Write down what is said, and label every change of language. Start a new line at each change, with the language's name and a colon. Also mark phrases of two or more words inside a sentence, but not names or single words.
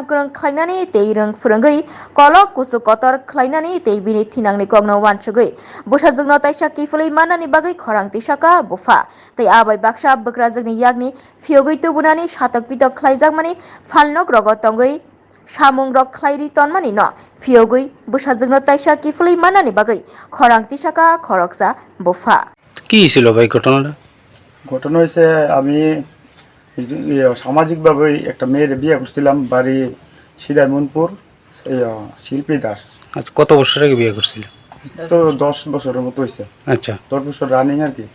Kok Borok: krung khlainani tei rung phurungui kolok kusu kotor khlainani tei bini thinangni kogno wansugui busajukno taisa kiflei manani bagai khorangti saka bufa tei abai baksa bukrajukni yagni fiogui tubunani satok pitok khlaijakmani falnok rogo tongui samung rok khlairi tonmani no fiogui busajukno taisa kiflei manani bagai khorangti saka khoroksa bufa
Bangla: কি ছিল ভাই ঘটনাটা? ঘটনা হয়েছে আমি সামাজিকভাবে একটা মেয়ের বিয়ে করছিলাম বাড়ি সিদাইমনপুর শিল্পী দাস। আচ্ছা, কত বছর আগে বিয়ে করছিল? তো 10 বছরের মতো হয়েছে। আচ্ছা, 10 বছর রানিং আর কি।